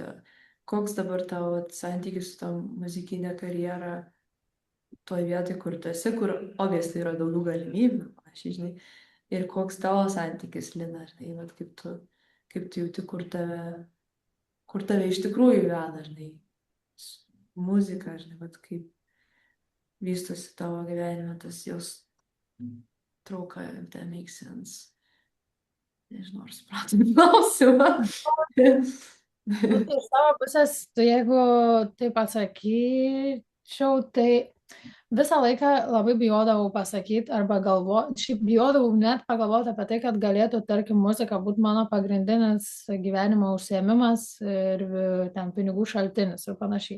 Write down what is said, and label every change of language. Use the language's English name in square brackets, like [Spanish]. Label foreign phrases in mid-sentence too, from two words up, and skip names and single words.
[Lithuanian] Koks dabar tavo santykis su tą muzikinę karjerą toje vietoje, kur tu esi, kur obviously yra daugiau galimybių, žinai, ir koks tavo santykis, Lina, žinai, kaip tu jauti, kur tave iš tikrųjų veda, žinai, muzika, žinai, kaip vystosi tavo gyvenime, tas jos trauka, [English] if that makes sense. [Lithuanian] Nežinau, ar supratom klausimą. Iš savo pusės, jeigu taip atsakyčiau, tai visą laiką labai bijodavau pasakyti arba šiaip bijodavau net pagalvoti apie tai, kad galėtų, tarkim, muzika būti mano pagrindinis gyvenimo užsiėmimas ir ten pinigų šaltinis ir panašiai.